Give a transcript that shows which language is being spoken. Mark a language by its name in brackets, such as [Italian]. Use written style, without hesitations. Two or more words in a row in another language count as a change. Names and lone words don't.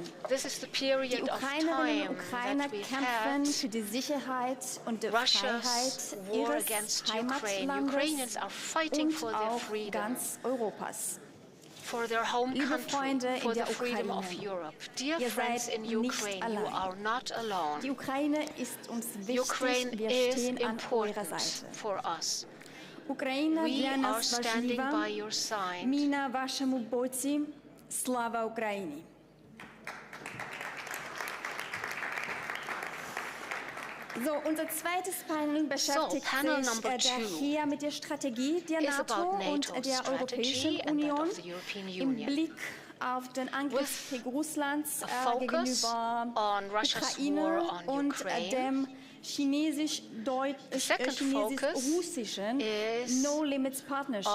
[German] Die Ukrainerinnen und Ukrainer kämpfen für die Sicherheit und die Freiheit ihres Heimatlandes und auch ganz Europas. Liebe Freunde in der Ukraine, ihr seid nicht allein. Die Ukraine ist uns wichtig, wir stehen an eurer Seite. [Ukrainian] Ukraina для нас важлива, ми на вашому боці, слава Україні! [German] So, unser zweites Panel beschäftigt sich daher mit der Strategie der NATO und der Europäischen Union im Blick auf den Angriffskrieg Russlands gegenüber Ukraine und dem chinesisch-russischen [English] No-Limits Partnership.